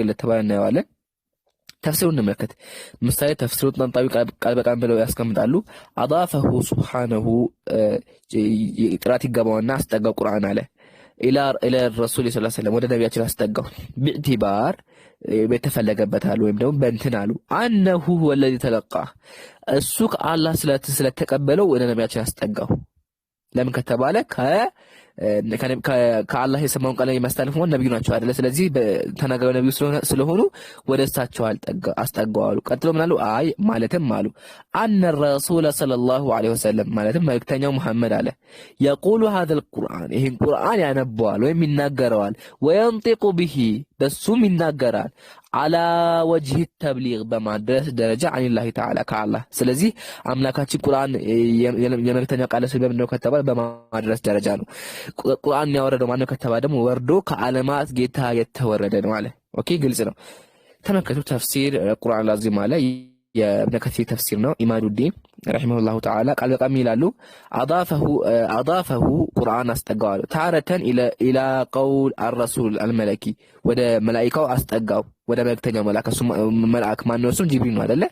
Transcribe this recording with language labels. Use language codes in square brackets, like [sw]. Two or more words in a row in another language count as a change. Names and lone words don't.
[am] ለተባለ እናየዋለን። ተፍሲሩን እንመልከት። ምሳሌ ተፍሲሩ ጥንታዊ ቃል በቃል ብለው ያስቀምጣሉ። [ar] أضافه سبحانه [am] ጥራት ይገባውና አስጠጋው ቁርአን አለ [ar] إلى الرسول صلى الله عليه وسلم [am] ወደ ነቢያችን አስጠጋው። ቢዕቲባር በተፈለገበታል ወይም ደግሞ በእንትን አሉ [ar] أنه الذي تلقى [am] እሱ ከአላህ ስለተቀበለው ወደ ነቢያችን አስጠጋው። ለምን ከተባለ ከአላህ የሰማውን ቃል የሚያስተላልፉ ነብዩ ናቸው አይደለ? ስለዚህ ተናጋሪው ነብዩ ስለሆኑ ወደ እሳቸው አስጠጋዋሉ። ቀጥሎ ምን አሉ? አይ ማለትም አሉ [ar] أن الرسول صلى الله عليه وسلم [am] ማለትም መልእክተኛው መሐመድ አለ የቁሉ [ar] هذا القرآن [am] ይህን ቁርአን ያነበዋል ወይም ይናገረዋል [ar] وينطق به [am] በሱም ይናገራል [ar] على وجه التبليغ [am] በማድረስ ደረጃ [ar] عن الله تعالى [am] ከአላህ። ስለዚህ አምላካችን ቁርአን የመልእክተኛው ቃል ስለምን ነው ከተባለ በማድረስ ደረጃ ነው። ቁርአን ያወረደው ማነው ከተባለ ደግሞ ወርዶ ከዓለማት ጌታ የተወረደ ነው አለ። ኦኬ ግልጽ ነው። ተመልከቱ ተፍሲር ቁርአን ላዚም አለ የኢብኑ ከሲር ተፍሲር ነው። ኢማዱዲን [ar] رحمه الله تعالى [am] ቃል በቃል ይላሉ አዳፈሁ ቁርአን አስጠጋው [ar] تارة إلى قول الرسول الملك [am] ወደ መላኢካው አስጠጋው ወደ መልእክተኛው መልአክ ማነው እሱ ጅብሪል ነው አይደለ?